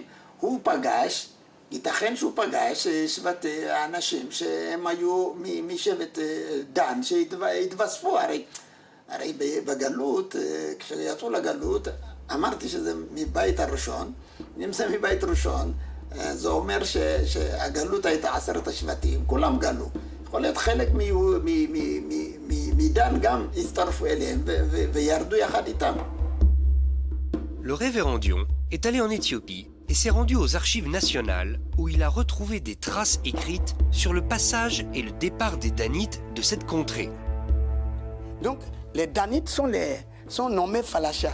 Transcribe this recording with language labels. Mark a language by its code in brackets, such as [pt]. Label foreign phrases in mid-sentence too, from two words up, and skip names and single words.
[he] הוא פגש, ייתכן שהוא פגש שבט אנשים שהם היו משבט דן שהתווספו, הרי בגלות, כשיצאו לגלות, אמרתי שזה מבית הראשון, אם זה מבית ראשון, זה אומר שהגלות הייתה 10 השבטים, כולם גלו. יכול להיות חלק מדן גם הצטרפו אליהם וירדו יחד איתם. [fr] Le révérend Dion est allé en Éthiopie et s'est rendu aux archives nationales où il a retrouvé des traces écrites sur le passage et le départ des Danites de cette contrée. Donc, les Danites sont nommés Falasha.